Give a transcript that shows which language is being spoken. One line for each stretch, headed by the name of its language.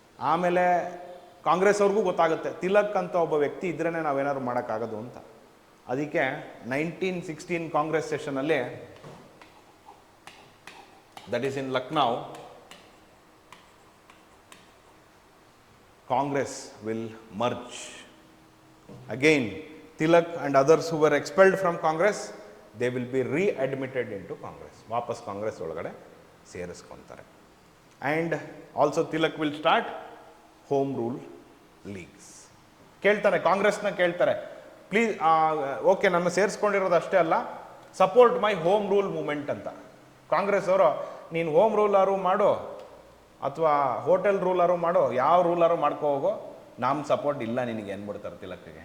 Kannada: ಆಮೇಲೆ ಕಾಂಗ್ರೆಸ್ ಅವ್ರಿಗೂ ಗೊತ್ತಾಗುತ್ತೆ ತಿಲಕ್ ಅಂತ ಒಬ್ಬ ವ್ಯಕ್ತಿ ಇದ್ರೇ ನಾವೇನಾದ್ರು ಮಾಡೋಕ್ಕಾಗೋದು ಅಂತ. ಅದಕ್ಕೆ 1916 Congress ಸೆಷನಲ್ಲಿ,
English: That is in Lucknow, Congress will merge. Again, Tilak and others who were expelled from Congress, they will be re-admitted into Congress.
Kannada: ವಾಪಸ್ ಕಾಂಗ್ರೆಸ್ ಒಳಗಡೆ ಸೇರಿಸ್ಕೊತಾರೆ.
English: And also Tilak will start home rule leagues.
Kannada: ಕೇಳ್ತಾರೆ, ಕಾಂಗ್ರೆಸ್ನ ಕೇಳ್ತಾರೆ, ಪ್ಲೀಸ್ ಓಕೆ ನನ್ನ ಸೇರಿಸ್ಕೊಂಡಿರೋದು ಅಷ್ಟೇ ಅಲ್ಲ,
English: support my home rule movement
Kannada: ಅಂತ. ಕಾಂಗ್ರೆಸ್ ಅವರು ನೀನು ಹೋಮ್ ರೂಲಾರು ಮಾಡು ಅಥವಾ ಹೋಟೆಲ್ ರೂಲಾರು ಮಾಡೋ, ಯಾವ ರೂಲಾರು ಮಾಡ್ಕೋ ಹೋಗೋ, ನಮ್ಮ ಸಪೋರ್ಟ್ ಇಲ್ಲ ನಿನಗೆ ಅಂದ್ಬಿಡ್ತಾರೆ ತಿಲಕ್ಗೆ.